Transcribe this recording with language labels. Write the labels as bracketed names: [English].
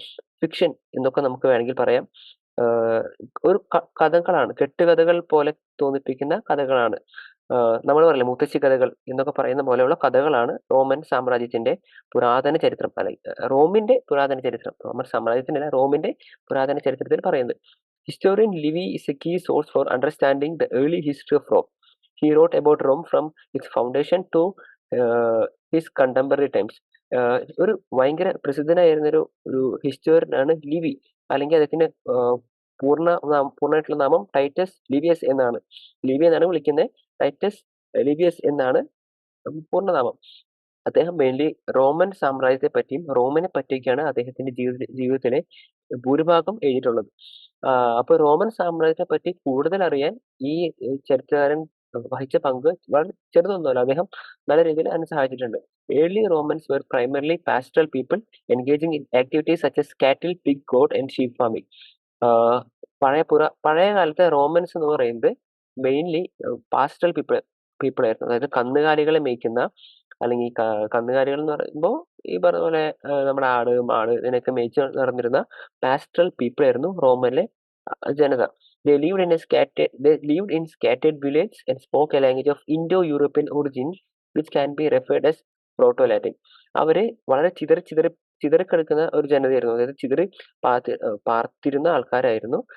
[Malayalam] Fiction എന്നൊക്കെ നമുക്ക് വേണമെങ്കിൽ പറയാം. ആഹ് ഒരു കഥകളാണ്. കെട്ടുകഥകൾ പോലെ തോന്നിപ്പിക്കുന്ന കഥകളാണ്. നമ്മൾ പറയില്ലേ മുത്തശ്ശി കഥകൾ എന്നൊക്കെ പറയുന്ന പോലെയുള്ള കഥകളാണ് റോമൻ സാമ്രാജ്യത്തിന്റെ പുരാതന ചരിത്രം. റോമിന്റെ പുരാതന ചരിത്രം. റോമൻ സാമ്രാജ്യത്തിന്റെ അല്ല, റോമിന്റെ പുരാതന ചരിത്രത്തിൽ പറയുന്നത്. [English] Historian Livy is a key source for understanding the early history of Rome. He wrote about Rome from its foundation to his contemporary times. [Malayalam] ഒരു ഭയങ്കര പ്രസിദ്ധനായിരുന്ന ഒരു ഒരു ഹിസ്റ്റോറിയനാണ് ലിവി. അല്ലെങ്കിൽ അദ്ദേഹത്തിന്റെ പൂർണ്ണമായിട്ടുള്ള നാമം ടൈറ്റസ് ലിവിയസ് എന്നാണ്. ലിവി എന്നാണ് വിളിക്കുന്നത്. ടൈറ്റസ് ലിവിയസ് എന്നാണ് പൂർണ്ണനാമം. അദ്ദേഹം മെയിൻലി റോമൻ സാമ്രാജ്യത്തെ പറ്റിയും റോമിനെ പറ്റിയൊക്കെയാണ് അദ്ദേഹത്തിന്റെ ജീവിതത്തിലെ ഭൂരിഭാഗം എഴുതിയിട്ടുള്ളത്. അപ്പൊ റോമൻ സാമ്രാജ്യത്തെ പറ്റി കൂടുതൽ അറിയാൻ ഈ ചരിത്രകാരൻ വഹിച്ച പങ്ക് വളരെ ചെറുതൊന്നുമല്ല. അദ്ദേഹം നല്ല രീതിയിൽ അതിനെ സഹായിച്ചിട്ടുണ്ട്. [English] Early Romans were primarily pastoral people engaging in activities such as cattle, pig, goat and sheep farming. [Malayalam] പഴയ കാലത്തെ റോമൻസ് എന്ന് പറയുന്നത് മെയിൻലി പാസ്റ്റൽ പീപ്പിൾ ആയിരുന്നു. അതായത് കന്നുകാലികളെ മേയ്ക്കുന്ന, അല്ലെങ്കിൽ കന്നുകാലികൾ എന്ന് പറയുമ്പോൾ ഈ പറഞ്ഞ പോലെ നമ്മുടെ ആട്, മാട് ഇതിനൊക്കെ മേയിച്ച് നടന്നിരുന്ന പാസ്റ്റൽ പീപ്പിൾ ആയിരുന്നു റോമിലെ ജനത. [English] They lived in scattered villages and spoke a language of Indo-European origin which can be referred as Proto-Latin. [Malayalam] അവര് വളരെ ചിതറിക്കിടക്കുന്ന ഒരു ജനതയായിരുന്നു. അതായത് പാർത്തിരുന്ന ആൾക്കാരായിരുന്നു.